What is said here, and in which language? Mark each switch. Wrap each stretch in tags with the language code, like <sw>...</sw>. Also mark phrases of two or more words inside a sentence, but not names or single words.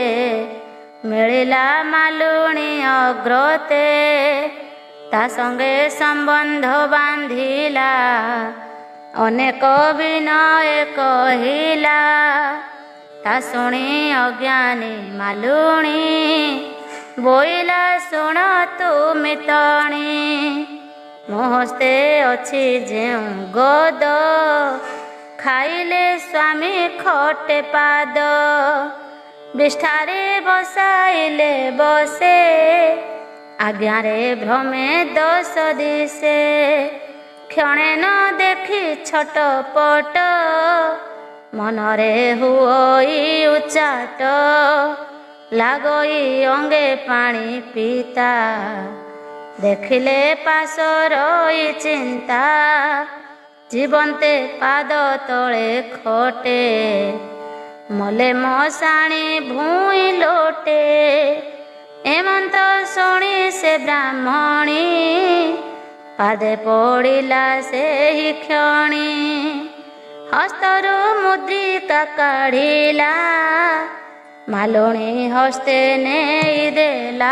<or>ମିଳିଲା ମାଲୁଣୀ ଅଗ୍ରତେ ତା ସଙ୍ଗେ ସମ୍ବନ୍ଧ ବାନ୍ଧିଲା ଅନେକ ବିନୟ କହିଲା ତା ଶୁଣି ଅଜ୍ଞାନୀ ମାଲୁଣୀ ବୋଇଲା ଶୁଣ ତୁ ମିତଣୀ ମୋହସ୍ତେ ଅଛି ଯେଉଁ ଗଦ ଖାଇଲେ ସ୍ୱାମୀ ଖଟେ ପାଦ ବିଷ୍ଠାରେ ବସାଇଲେ ବସେ ଆଜ୍ଞାରେ ଭ୍ରମେ ଦଶ ଦିଶେ କ୍ଷଣେ ନ ଦେଖି ଛଟପଟ ମନରେ ହୁଇ ଉଚ୍ଚାଟ ଲାଗଇ ଅଙ୍ଗେ ପାଣି ପିତା ଦେଖିଲେ ପାଶର ଚିନ୍ତା ଜୀବନ୍ତେ ପାଦ ତଳେ ଖଟେ ମଲେ ମଶାଣି ଭୂଇଁ ଲୋଟେ ଏମନ୍ତ ଶୁଣି ସେ ବ୍ରାହ୍ମଣୀ ପାଦେ ପଡ଼ିଲା ସେହି କ୍ଷଣି ହସ୍ତରୁ ମୁଦ୍ରିକା କାଢ଼ିଲା ମାଲୁଣୀ ହସ୍ତେ ନେଇ ଦେଲା</or>